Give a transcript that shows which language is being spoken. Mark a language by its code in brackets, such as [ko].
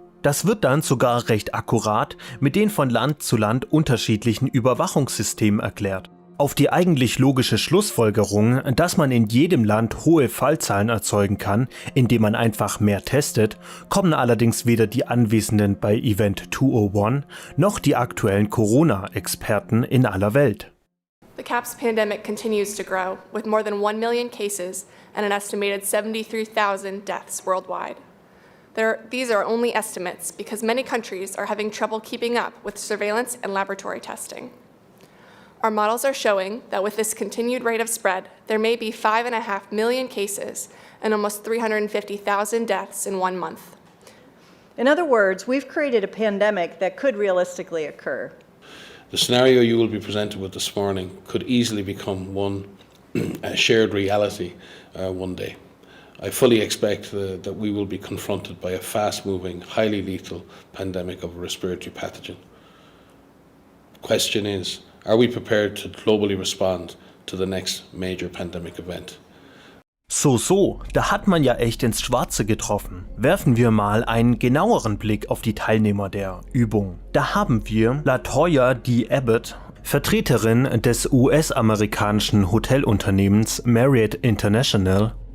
[de] Das wird dann sogar recht akkurat mit den von Land zu Land unterschiedlichen Überwachungssystemen erklärt. Auf die eigentlich logische Schlussfolgerung, dass man in jedem Land hohe Fallzahlen erzeugen kann, indem man einfach mehr testet, kommen allerdings weder die Anwesenden bei Event 201 noch die aktuellen Corona-Experten in aller Welt. [en] The CAPS pandemic continues to grow, with more than 1 million cases and an estimated 73,000 deaths worldwide. These are only estimates because many countries are having trouble keeping up with surveillance and laboratory testing. Our models are showing that with this continued rate of spread, there may be 5.5 million cases and almost 350,000 deaths in 1 month. In other words, we've created a pandemic that could realistically occur. The scenario you will be presented with this morning could easily become one shared reality one day. I fully expect that we will be confronted by a fast-moving, highly lethal pandemic of a respiratory pathogen. The question is, are we prepared to globally respond to the next major pandemic event? [de] So, da hat man ja echt ins Schwarze getroffen. Werfen wir mal einen genaueren Blick auf die Teilnehmer der Übung. Da haben wir LaToya D. Abbott, Vertreterin des US-amerikanischen Hotelunternehmens Marriott International.